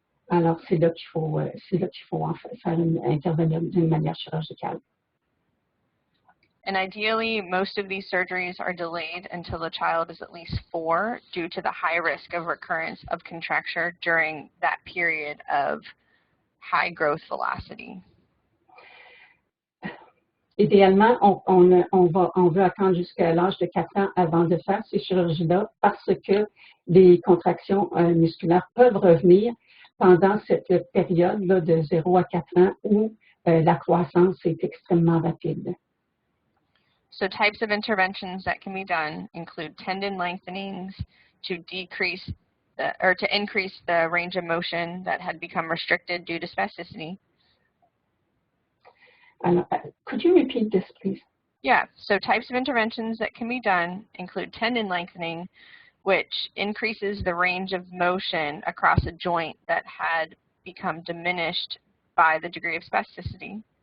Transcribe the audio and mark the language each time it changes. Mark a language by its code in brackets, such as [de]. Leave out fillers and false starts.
[fr] Alors, c'est là qu'il faut intervenir d'une manière chirurgicale. [en] And ideally, most of these surgeries are delayed until the child is at least 4 due to the high risk of recurrence of contracture during that period of high growth velocity. [fr] Idéalement, on veut attendre jusqu'à l'âge de 4 ans avant de faire ces chirurgies-là parce que les contractions musculaires peuvent revenir pendant cette période-là de 0 à 4 ans où la croissance est extrêmement rapide. [en] So types of interventions that can be done include tendon lengthenings to increase the range of motion that had become restricted due to spasticity. Could you repeat this, please? Yeah, so types of interventions that can be done include tendon lengthening, which increases the range of motion across a joint that had become diminished by the degree of spasticity.